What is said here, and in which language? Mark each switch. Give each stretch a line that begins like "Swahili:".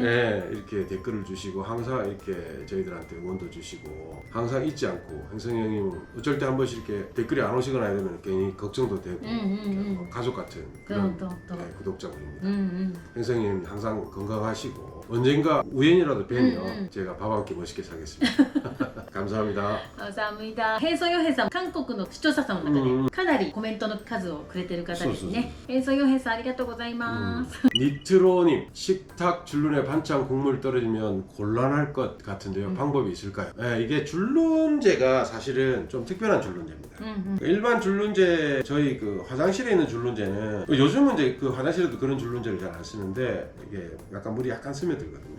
Korean: 네, 이렇게 댓글을 주시고 항상 이렇게 저희들한테 응원도 주시고 항상 잊지 않고, 행성이 형님 어쩔 때 한 번씩 이렇게 댓글이 안 오시거나 이러면 괜히 걱정도 되고 이렇게 가족 같은 그런 구독자분입니다. 행성이 형님 항상 건강하시고 언젠가 우연이라도 뵈면 제가 밥 한 끼 멋있게 사겠습니다. 감사합니다. 감사합니다.
Japanese: 変装ヨヘさん、韓国の視聴者さんの中でかなりコメントの数をくれてる方ですね。変装ヨヘさんありがとうございます。
Korean: 니트로님, 식탁 줄눈에 반찬 국물 떨어지면 곤란할 것 같은데요. 방법이 있을까요? 네, 이게 줄눈제가 사실은 좀 특별한 줄눈제입니다. 일반 줄눈제, 저희 그 화장실에 있는 줄눈제는 요즘은 이제 그 화장실에도 그런 줄눈제를 잘 안 쓰는데 이게 약간 물이 약간 스며들거든요.